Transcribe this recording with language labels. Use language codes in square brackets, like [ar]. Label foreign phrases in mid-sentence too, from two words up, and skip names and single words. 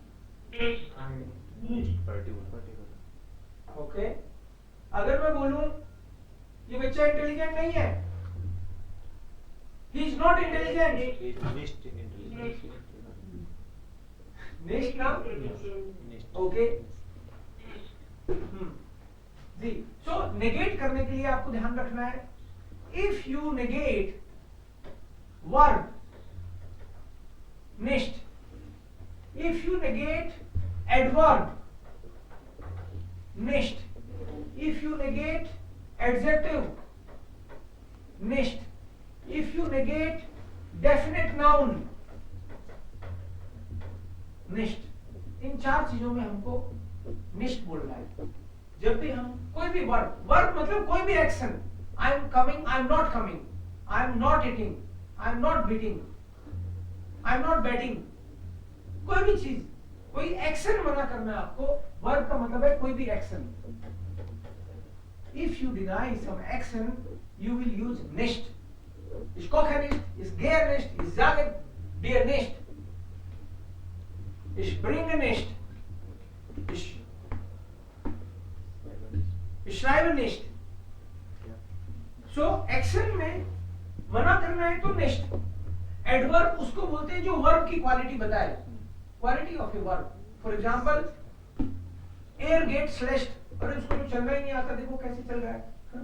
[hi] ओके, अगर मैं बोलूं ये बच्चा इंटेलिजेंट नहीं है, [en] he is not intelligent, [hi] निष्ठ ना, ओके जी। सो नेगेट करने के लिए आपको ध्यान रखना है, [en] if you negate verb [hi] निष्ठ, [en] if you negate adverb nicht, if you negate adjective nicht, if you negate definite noun nicht, [hi] इन 4 चीजों में हमको nicht बोलना है। जब भी हम कोई भी वर्ब, वर्ब मतलब कोई भी एक्शन, [en] I am coming, I am not coming, I am not eating, I am not beating, I am not batting, [hi] कोई भी चीज, कोई एक्शन मना करना है आपको, वर्ब का मतलब है कोई भी एक्शन। [en] if you deny some action you will use [de] nicht, ich koche nicht, ich gehe nicht, ich sage dir nicht, ich bringe nicht, ich schreibe nicht। [hi] सो एक्शन में मना करना है तो nicht। एडवर्ब उसको बोलते हैं जो वर्ब की क्वालिटी बताए, [en] quality of a verb. for example [de] er geht schlecht, [hi] अरे उसको तो चलना ही नहीं आता, देखो कैसे चल रहा है, हा?